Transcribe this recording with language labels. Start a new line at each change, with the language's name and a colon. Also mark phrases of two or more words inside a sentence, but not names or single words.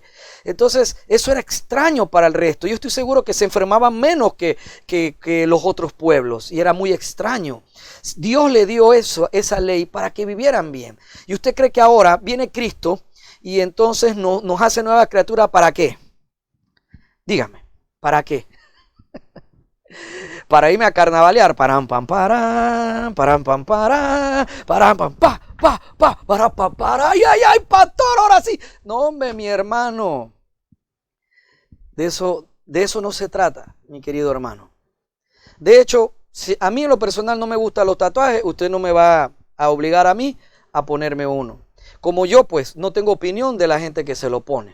Spanish: Entonces eso era extraño para el resto. Yo estoy seguro que se enfermaban menos que los otros pueblos, y era muy extraño. Dios le dio esa ley para que vivieran bien. ¿Y usted cree que ahora viene Cristo y entonces nos hace nueva criatura? ¿Para qué? Dígame, ¿para qué? Para irme a carnavalear. Param, pam, param, param, pam, param, param, pam, pa, para, para, ay, ay, ay, pastor, ahora sí. No, hombre, mi hermano. De eso no se trata, mi querido hermano. De hecho, si a mí en lo personal no me gustan los tatuajes, usted no me va a obligar a mí a ponerme uno. Como yo, pues, no tengo opinión de la gente que se lo pone.